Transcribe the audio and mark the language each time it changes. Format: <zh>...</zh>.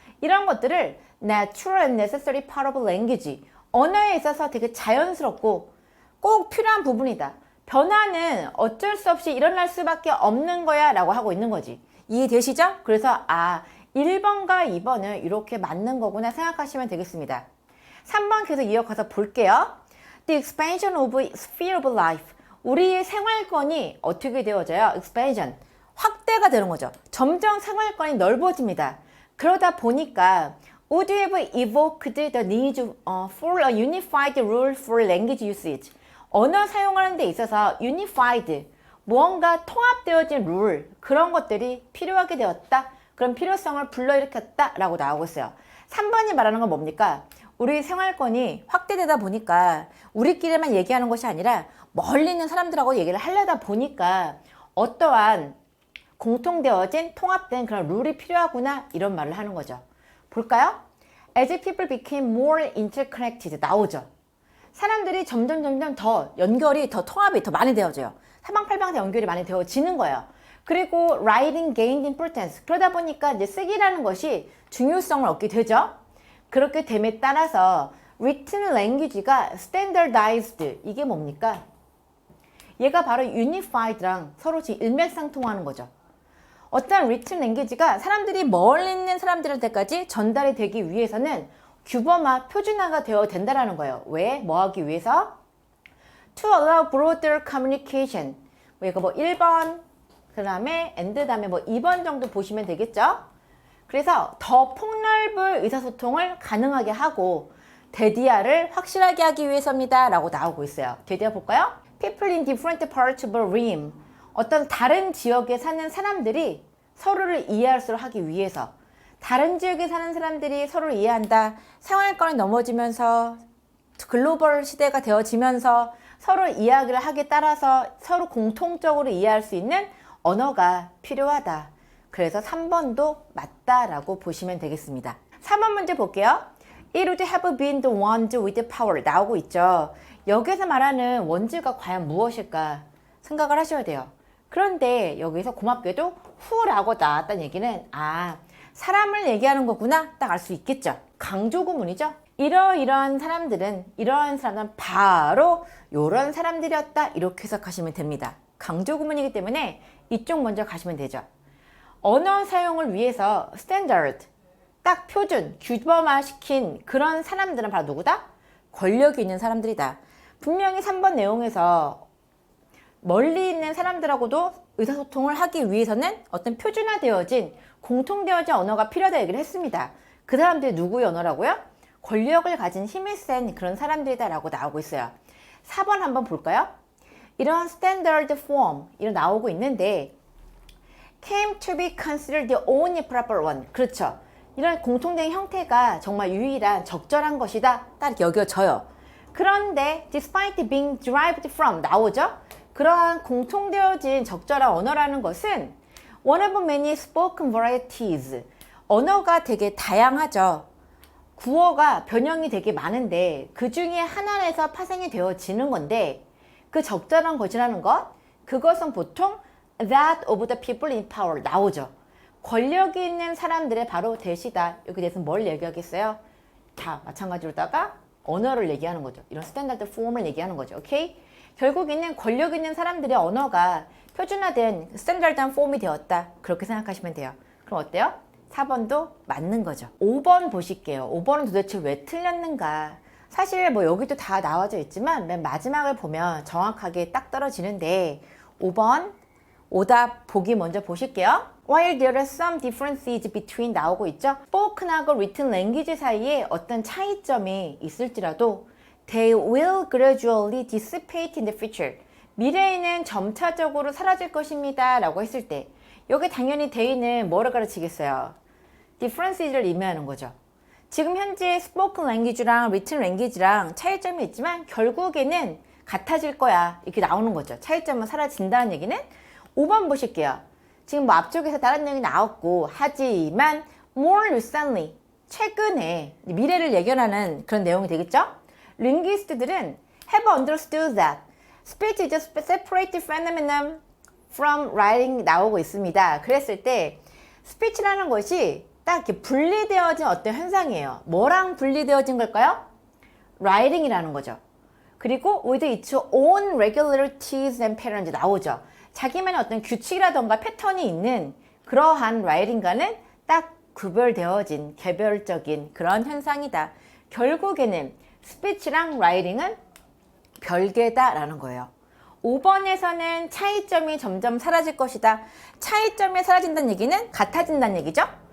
<ko>이런 것들을</ko> <en>natural and necessary part of language,</en> <ko>언어에 있어서 되게 자연스럽고 꼭 필요한 부분이다. 변화는 어쩔 수 없이 일어날 수밖에 없는 거야 라고 하고 있는 거지. 이해되시죠? 그래서 1번과 2번은 이렇게 맞는 거구나 생각하시면 되겠습니다. 3번 계속 이어가서 볼게요.</ko> <en>The expansion of sphere of life,</en> <ko>우리의 생활권이 어떻게 되어져요? expansion, 확대가 되는 거죠. 점점 생활권이 넓어집니다. 그러다 보니까</ko> <en>would have evoked the need for a unified rule for language usage.</en> <ko>언어 사용하는 데 있어서 unified, 무언가 통합되어진 룰, 그런 것들이 필요하게 되었다. 그런 필요성을 불러일으켰다 라고 나오고 있어요. 3번이 말하는 건 뭡니까? 우리 생활권이 확대되다 보니까 우리끼리만 얘기하는 것이 아니라 멀리 있는 사람들하고 얘기를 하려다 보니까 어떠한 공통되어진 통합된 그런 룰이 필요하구나, 이런 말을 하는 거죠. 볼까요?</ko> <en>As people became more interconnected,</en> <ko>나오죠. 사람들이 점점 더 연결이, 더 통합이 더 많이 되어져요. 사방팔방 다 연결이 많이 되어지는 거예요. 그리고</ko> <en>writing gained importance,</en> <ko>그러다 보니까 이제 쓰기라는 것이 중요성을 얻게 되죠. 그렇게 됨에 따라서 written language가 standardized, 이게 뭡니까? 얘가 바로 unified랑 서로 지금 일맥상통하는 거죠. 어떤 written language가 사람들이 멀리 있는 사람들한테까지 전달이 되기 위해서는 규범화, 표준화가 되어야 된다는 거예요. 왜? 뭐 하기 위해서?</ko> <en>To allow broader communication.</en> <ko>이거 1번, 그 다음에 and 다음에 뭐 2번 정도 보시면 되겠죠? 그래서 더 폭넓은 의사소통을 가능하게 하고 데디아를 확실하게 하기 위해서입니다 라고 나오고 있어요. 데디아 볼까요?</ko> <en>People in different parts of a rim.</en> <ko>어떤 다른 지역에 사는 사람들이 서로를 이해할 수 하기 위해서, 다른 지역에 사는 사람들이 서로를 이해한다. 생활권이 넘어지면서 글로벌 시대가 되어지면서 서로 이야기를 하기에 따라서 서로 공통적으로 이해할 수 있는 언어가 필요하다. 그래서 3번도 맞다라고 보시면 되겠습니다. 4번 문제 볼게요.</ko> <en>It would have been the ones with the power</en> <ko>나오고 있죠. 여기서 말하는 원즈가 과연 무엇일까 생각을 하셔야 돼요. 그런데 여기서 고맙게도 who라고 나왔다는 얘기는 사람을 얘기하는 거구나 딱 알 수 있겠죠. 강조 구문이죠. 이러이러한 사람들은 바로 이런 사람들이었다 이렇게 해석하시면 됩니다. 강조 구문이기 때문에 이쪽 먼저 가시면 되죠. 언어 사용을 위해서 스탠다드 딱 표준 규범화시킨 그런 사람들은 바로 누구다? 권력이 있는 사람들이다. 분명히 3번 내용에서 멀리 있는 사람들하고도 의사소통을 하기 위해서는 어떤 표준화되어진 공통되어진 언어가 필요하다 얘기를 했습니다. 그 사람들이 누구의 언어라고요? 권력을 가진 힘이 센 그런 사람들이다 라고 나오고 있어요. 4번 한번 볼까요? 이런</ko> <en>standard form</en> <ko>이런 나오고 있는데</ko> <en>came to be considered the only proper one.</en> <ko>그렇죠. 이런 공통된 형태가 정말 유일한 적절한 것이다 딱 여겨져요. 그런데</ko> <en>despite being derived from</en> <ko>나오죠. 그러한 공통되어진 적절한 언어라는 것은</ko> <en>one of many spoken varieties</en> <ko>언어가 되게 다양하죠. 구어가 변형이 되게 많은데 그 중에 하나에서 파생이 되어지는 건데 그 적절한 것이라는 것 그것은 보통</ko> <en>that of the people in power</en> <ko>나오죠. 권력이 있는 사람들의 바로 대시다. 여기 대해서 뭘 얘기하겠어요? 다 마찬가지로다가 언어를 얘기하는 거죠. 이런 스탠다드 폼을 얘기하는 거죠. 오케이? 결국에는 권력 있는 사람들의 언어가 표준화된 스탠다드한 폼이 되었다. 그렇게 생각하시면 돼요. 그럼 어때요? 4번도 맞는 거죠. 5번 보실게요. 5번은 도대체 왜 틀렸는가? 사실 뭐 여기도 다 나와져 있지만 맨 마지막을 보면 정확하게 딱 떨어지는데 5번 오답 보기 먼저 보실게요.</ko> <en>While there are some differences between</en> <ko>나오고 있죠.</ko> <en>spoken하고 written language</en> <ko>사이에 어떤 차이점이 있을지라도</ko> <en>they will gradually dissipate in the future.</en> <ko>미래에는 점차적으로 사라질 것입니다 라고 했을 때 여기 당연히 they는 뭐를 가르치겠어요? differences를 의미하는 거죠. 지금 현재 spoken language랑 written language랑 차이점이 있지만 결국에는 같아질 거야 이렇게 나오는 거죠. 차이점은 사라진다는 얘기는 5번 보실게요. 지금 뭐 앞쪽에서 다른 얘기 나왔고 하지만</ko> <en>more recently</en> <ko>최근에 미래를 예견하는 그런 내용이 되겠죠. 링귀스트들은</ko> <en>have understood that speech is a separate phenomenon from writing 나오고 있습니다.</en> <ko>그랬을 때 스피치라는 것이 딱 이렇게 분리되어진 어떤 현상이에요. 뭐랑 분리되어진 걸까요? writing이라는 거죠.</ko> <en>그리고 with its own regularities and patterns</en> <ko>나오죠. 자기만의 어떤 규칙이라던가 패턴이 있는 그러한 writing과는 딱 구별되어진 개별적인 그런 현상이다. 결국에는 스피치랑 writing은 별개다라는 거예요. 5번에서는 차이점이 점점 사라질 것이다. 차이점이 사라진다는 얘기는 같아진다는 얘기죠.</ko>